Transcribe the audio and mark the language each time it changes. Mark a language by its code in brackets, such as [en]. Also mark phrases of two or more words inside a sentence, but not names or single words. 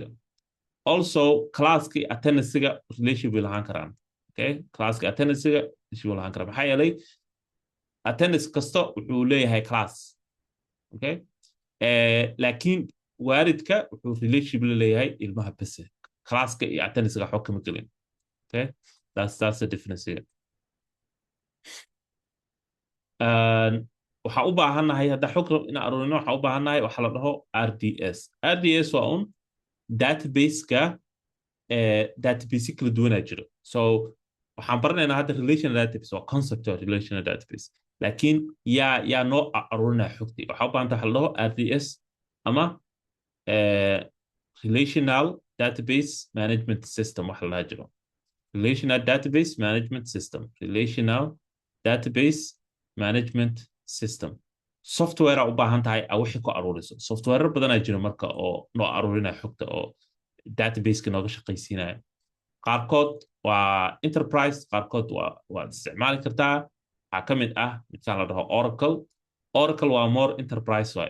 [so] Also classki attendancega relationship bay lahaan karaan. [en] Okay? [so] Classki attendancega relationship bay lahaan karaan. maxaa yeelay attendance kasta wuxuu leeyahay class. [en] Okay? [so] laakiin waalidka wuxuu relationship la leeyahay ilmaha base. Classka iyo attendancega xog kama gelin. [en] Okay? That's the difference here. [so] waxaa u baahannahay hadda xog inaan aruurino waxaa u baahannahay waxa la dhaho RDS. RDS waa un database-ka database kala duwanaa jiro. So waxaan baranaynaa hadda [en] relational database waa concept of relational database. [so] laakiin yaa noo aruurinaya xogtii. waxaa u baahanta waxa la dhaho RDS ama [en] relational database management system [so] waxa la dhaha jiro. [en] Relational database management system. Relational database management system. [so] Software u baahan tahay wixii ku aruuriso. Software badanaa jira marka oo noo aruurinaya xogta oo database-ka nooga shaqaysiinaya. qaarkood waa enterprise, qaarkood waad isticmaali kartaa. waxaa ka mid ah midkaan la dhaho Oracle. Oracle waa [en] more enterprise [so] waay.